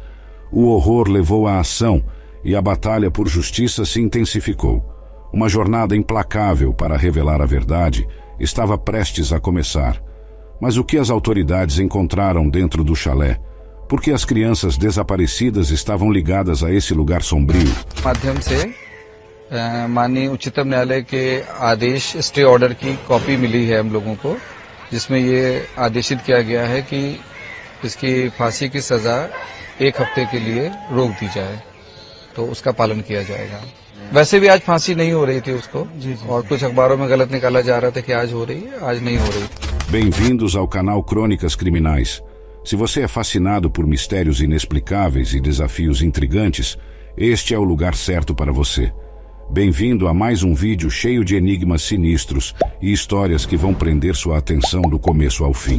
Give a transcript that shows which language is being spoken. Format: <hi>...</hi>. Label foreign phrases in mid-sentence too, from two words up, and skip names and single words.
<pt>O horror levou à ação e a batalha por justiça se intensificou. Uma jornada implacável para revelar a verdade estava prestes a começar. Mas o que as autoridades encontraram dentro do chalé? Por que as crianças desaparecidas estavam ligadas a esse lugar sombrio?</pt> <hi>माध्यम से माननीय उच्चतम न्यायालय के आदेश</hi> <en>stay order</en> <hi>की कॉपी मिली है हम लोगों को, जिसमें ये आदेशित किया गया है कि इसकी फांसी की सजा 1 हफ्ते के लिए रोक दी जाए, तो उसका पालन किया जाएगा। वैसे भी आज फांसी नहीं हो रही थी उसको, और कुछ अखबारों में गलत निकाला जा रहा था कि आज हो रही है, आज नहीं हो रही थी।</hi> <pt>Bem-vindos ao canal Crônicas Criminais. Se você é fascinado por mistérios inexplicáveis e desafios intrigantes, este é o lugar certo para você. Bem-vindo a mais um vídeo cheio de enigmas sinistros e histórias que vão prender sua atenção do começo ao fim.</pt>